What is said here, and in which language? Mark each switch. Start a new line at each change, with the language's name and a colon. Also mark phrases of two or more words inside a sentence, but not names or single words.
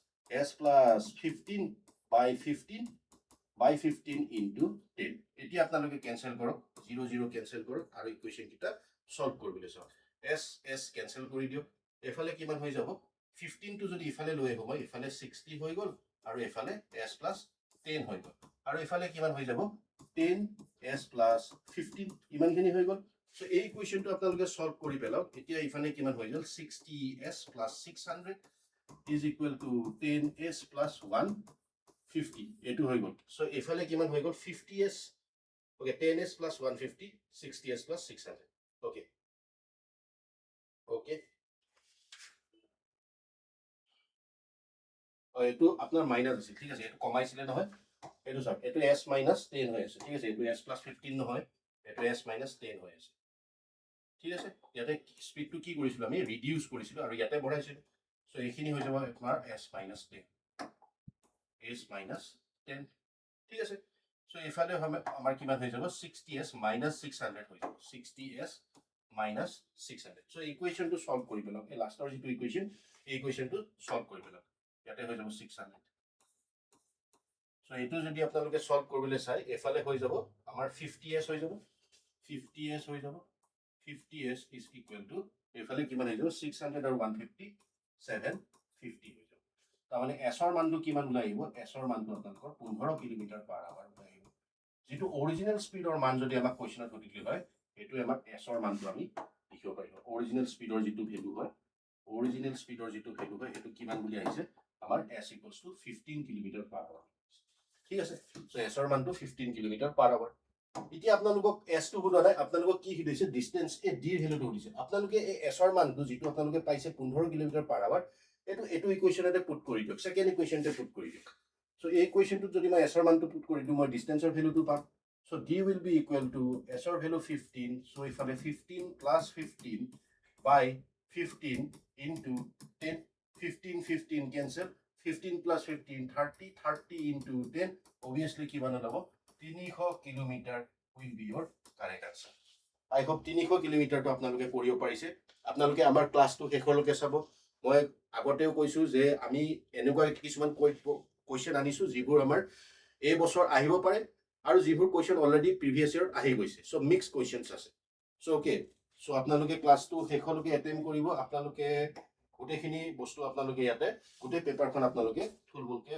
Assamese: + 15/15 into 10 এতিয়া আপোনালোকে ক্যান্সেল কৰক 0 0 ক্যান্সেল কৰক আৰু ইকুৱেচন কিটা সলভ কৰিবলৈ চাও s ক্যান্সেল কৰি দিও এফালে কিমান হৈ যাব 15 টো যদি ইফালে লৈ আহিব ইফালে 60 হৈ গল আৰু এফালে s + 10 হৈ গল আৰু এফালে কিমান হৈ যাব 10 s + 15 ইমানখিনি হৈ গল সো এই ইকুৱেচনটো আপোনালোকে সলভ কৰি পেলাও এতিয়া ইফালে কিমান হৈ গল 60s + 600
English: is equal to
Assamese: 10s + 150 এটো হৈ গল সো এফালে কিমান হৈ গল 50s ওকে 10s + 150 60s + 600 ওকে ওকে এটো আপনার মাইনাস আছে ঠিক আছে এটো কমাইছিলে নহয় এটো সব এটো s - 10 হৈ আছে ঠিক আছে এটো s + 15 নহয় এটো s - 10 হৈ আছে ঠিক আছে ইয়াতে স্পিডটো কি কৰিছিল আমি ৰিডিউস কৰিছিল আৰু ইয়াতে বঢ়াইছিল সো এইখিনি হৈ যাব আপোনাৰ s - 10 s - 10 ঠিক আছে সো এফালে আমাৰ কিমান হৈ যাব 60s - 600 হৈ যাব 60s - 600 সো ইকুৱেচনটো সলভ কৰি পেলাম এই লাষ্টৰ যেটো ইকুৱেচন এই ইকুৱেচনটো সলভ কৰি পেলাম ইয়াতে হৈ যাব 600 সো এটো যদি আপোনালোকে সলভ কৰিবলৈ চাই এফালে হৈ যাব আমাৰ 50s হৈ যাব 50s হৈ যাব 50s
English: is equal to
Assamese: এফালে কিমান হৈ যাব 600 আৰু 150 750 হৈ যাব তাৰ মানে s ৰ মানটো কিমান ওলাই আহিব s ৰ মানটো আপোনালোকৰ 15 km/h ওলাই আহিব যেটো অৰিজিনাল স্পীডৰ মান যদি আমাক কোৱেশ্চনত সুধিলে হয় এটো আমাৰ s ৰ মানটো আমি লিখিব পাৰিম অৰিজিনাল স্পীডৰ যেটো ভ্যালু হয় অৰিজিনাল স্পীডৰ যেটো ভ্যালু হয় এটো কিমান বুলি আহিছে আমাৰ s = 15 km/h ঠিক আছে সো s ৰ মানটো 15 km/h এতিয়া আপোনালোকক s টো বুলা নাই আপোনালোকক কি হিদিছে ডিসটেন্স এ d ৰ ভ্যালুটো দিছে আপোনালোকে এই s ৰ মানটো যেটো আপোনালোকে পাইছে 15 km/h এটো ইকুৱেচনতে পুট কৰি দিয়ক সেকেন্ড ইকুৱেচনতে পুট কৰি দিয়ক সো এই ইকুৱেচনটো যদি মই s ৰ মানটো পুট কৰি দিও মই ডিসটেন্সৰ ভ্যালুটো পাম সো
English: d will be equal to
Assamese: s ৰ ভ্যালু 15 সো ইফালে 15 + 15/15 into 10 15 15 cancel 15 + 15 30 30 into 10 obviously কিমান হ'ব 300 কিলোমিটাৰ
English: will be your correct answer I hope
Assamese: 300 কিলোমিটাৰটো আপোনালোকে কৰিব পাৰিছে আপোনালোকে আমাৰ ক্লাছটো শেষলৈকে চাব মই আগতেও কৈছো যে আমি এনেকুৱা কিছুমান কোৱেশ্চন আনিছো যিবোৰ আমাৰ এই বছৰ আহিব পাৰে আৰু যিবোৰ কোৱেশ্চন অলৰেডি
English: previous year
Assamese: আহি গৈছে সো
English: mix questions
Assamese: আছে সো ওকে সো আপোনালোকে ক্লাছটো শেষলৈকে এটেম্প কৰিব আপোনালোকে গোটেইখিনি বস্তু আপোনালোকে ইয়াতে গোটেই পেপাৰখন আপোনালোকে থুলমুলকে